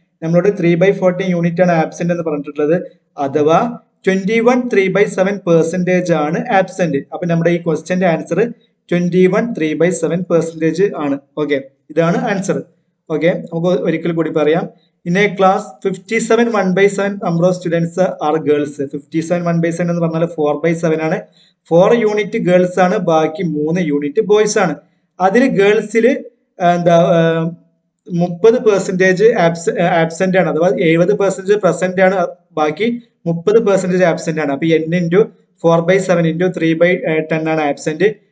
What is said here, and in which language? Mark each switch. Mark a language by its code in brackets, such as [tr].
[ml] നമ്മളോട് 3/14 യൂണിറ്റ് ആണ് ആബ്സെന്റ് എന്ന് പറഞ്ഞിട്ടുള്ളത്. അഥവാ 21 3/7% ആണ് ആബ്സെന്റ്. അപ്പൊ നമ്മുടെ ഈ ക്വസ്റ്റ്യന്റെ ആൻസർ 21 3/7% ആണ്. ഓക്കെ, ഇതാണ് ആൻസർ. ഓക്കെ, നമുക്ക് ഒരിക്കൽ കൂടി പറയാം. [en] In a class, 57 1/7 number of students are girls. [ml] 57 1/7 എന്ന് പറഞ്ഞാൽ 4/7 ആണ്. 4 യൂണിറ്റ് ഗേൾസ് ആണ്, ബാക്കി 3 യൂണിറ്റ് ബോയ്സ് ആണ്. അതിൽ ഗേൾസിൽ എന്താ 30% ആബ്സെന്റ് ആണ്, അഥവാ 70% പ്രസന്റ് ആണ്, ബാക്കി 30% ആബ്സെന്റ് ആണ്. അപ്പൊ n × 4/7 × 3/10 ആണ് ആബ്സെന്റ്.